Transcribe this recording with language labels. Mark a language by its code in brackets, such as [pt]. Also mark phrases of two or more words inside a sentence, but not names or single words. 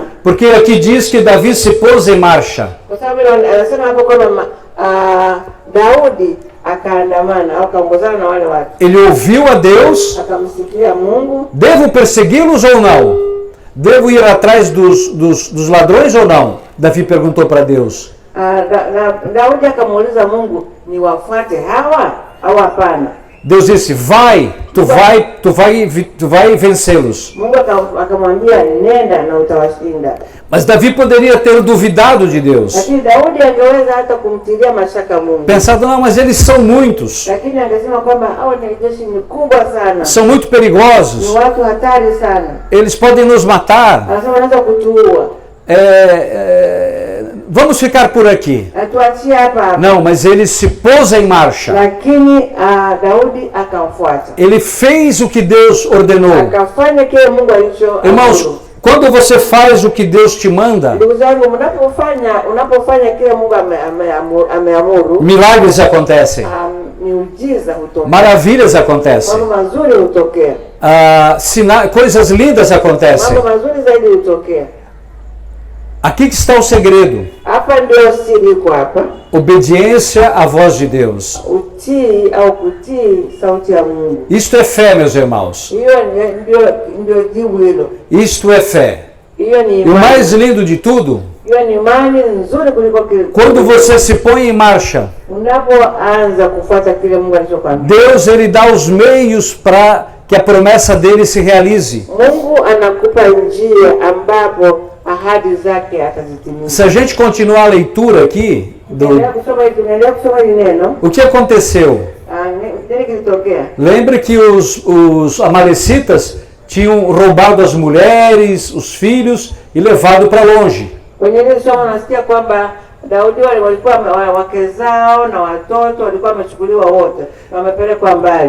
[pt] porque aqui diz que Davi se pôs em marcha. [sw] Kwa sababu anasema hapo kwamba Daudi akaandamana au akaongozana na wale watu. [pt] Ele ouviu a Deus. [sw] Akamsikia Mungu. [pt] Devo persegui-los ou não? Devo ir atrás dos ladrões ou não? Davi perguntou para Deus. [sw] Daudi akamuuliza Mungu, ni wafuate hawa au hapana? [pt] Deus disse, vai, tu vai vencê-los. [sw] Mungu akamwambia, nenda na utawashinda. [pt] Mas Davi poderia ter duvidado de Deus. [sw] Lakini Daudi angeweza hata kumtilia mashaka Mungu. [pt] Pensado, não, mas eles são muitos. [sw] Lakini angesema kwamba hao ni jeshi kubwa sana. [pt] São muito perigosos. [sw] Ni watu hatari sana. [pt] Eles podem nos matar. [sw] Anasema wanaweza kutuua. [pt] Vamos ficar por aqui. [sw] Atuachie hapa. [pt] Não, mas ele se pôs em marcha. [sw] Lakini Daudi akamfuata. [pt] Ele fez o que Deus ordenou. [sw] Akafanya kile Mungu alicho. [pt] Irmãos, quando você faz o que Deus te manda, [sw] ndugu zangu, unapofanya kile Mungu ameamuru, [pt] milagres acontecem. [sw] Miujiza hutokea. [pt] Maravilhas acontecem. [sw] Mambo mazuri hutokea. [pt] Coisas lindas acontecem. [sw] Mambo mazuri zaidi hutokea. [pt] Aqui que está o segredo. [sw] Hapa ndio siri iko hapa. [pt] Obediência à voz de Deus. [sw] Utii au kutii sauti ya Mungu. [pt] Isto é fé, meus irmãos. [sw] Hiyo ndio jibu hilo. [pt] Isto é fé. [sw] Hiyo ni [pt] E [sw] imani. [pt] o mais lindo de tudo, [sw] hiyo ni imani nzuri kuliko kile. [pt] Quando você se põe em marcha, [sw] unapoanza kufuata kile Mungu alichokwambia, [pt] Deus ele dá os meios para que a promessa dele se realize. [sw] Mungu anakupa njia ambapo ahadi zake atazitimiza. [pt] Se a gente continuar a leitura aqui, o que aconteceu? Lembre que os amalecitas tinham roubado as mulheres, os filhos e levado para longe. [sw] Kwenye ile somo nasikia kwamba Daudi walikuwa wake zao na watoto walikuwa wamechukuliwa wote na wamepelekwa mbali.